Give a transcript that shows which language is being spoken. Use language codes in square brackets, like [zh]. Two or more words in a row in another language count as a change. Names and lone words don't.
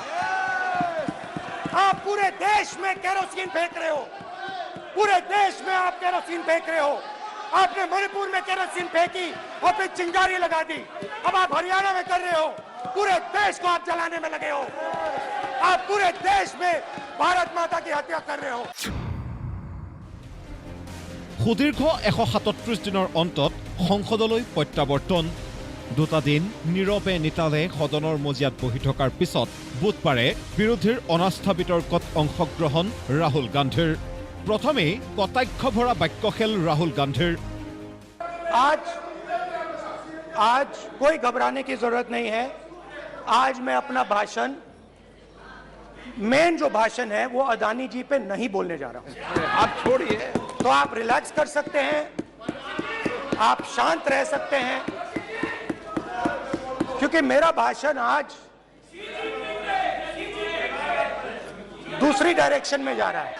[hi] आप पूरे देश में केरोसिन फेंक रहे हो, पूरे देश में आप केरोसिन फेंक रहे हो। आपने मणिपुर में केरोसिन फेंकी और फिर चिंगारी लगा दी। अब आप हरियाणा में कर रहे हो, पूरे देश को आप जलाने में लगे हो। आप पूरे देश में भारत माता की हत्या कर रहे हो। [as] সুদীৰ্ঘ 137 দিনৰ অন্তত সংসদলৈ প্ৰত্যাৱৰ্তন। দুটা দিন নীৰৱে নিতালে সদনৰ মজিয়াত বহি থকাৰ পিছত বুধবাৰে বিৰোধীৰ অনাস্থা বিতৰ্কত অংশগ্ৰহণ ৰাহুল গান্ধীৰ। প্ৰথমেই কটাক্ষ ভৰা বাক্যখেল ৰাহুল গান্ধীৰ। [hi] आज कोई घबराने की जरूरत नहीं है। आज मैं अपना भाषण, मेन जो भाषण है वो अडानी जी पे नहीं बोलने जा रहा हूं। आप छोड़िए, तो आप रिलैक्स कर सकते हैं, आप शांत रह सकते हैं, क्योंकि मेरा भाषण आज दूसरी डायरेक्शन में जा रहा है।